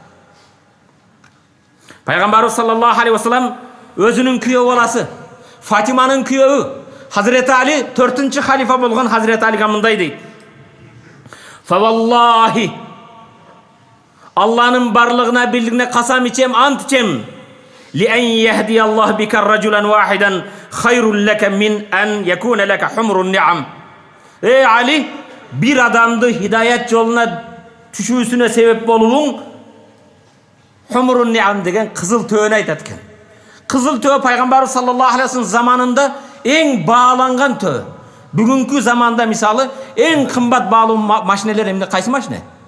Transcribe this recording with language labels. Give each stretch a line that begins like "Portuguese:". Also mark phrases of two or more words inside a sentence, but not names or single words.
Kyrgyz: Пайгамбарыбыз
Arabic: صلى الله عليه وسلم
Kyrgyz: өзүнүн күйөө баласы Фатиманын күйөөү Хазирети Али, 4-чы халифа болгон Хазирети Алига мындай дейт. Фаваллахи, Алланын барлыгына билдигине касам ичем, ант ичем.
Arabic: لأن يهدي الله بك رجلا واحدا خير لك من أن يكون لك حمر النعم.
Kyrgyz: Али, бир адамды хидаят жолуна түшүүсүнө себеп болууң
Arabic: حمر النعم
Kyrgyz: деген кызыл төөнү айтат экен. Кызыл төө пайгамбарыбыз
Arabic: صلى الله عليه وسلم
Kyrgyz: заманында эң бааланган төө. Бүгүнкү заманда мисалы эң кымбат баалуу машинелер эмне, кайсы машина?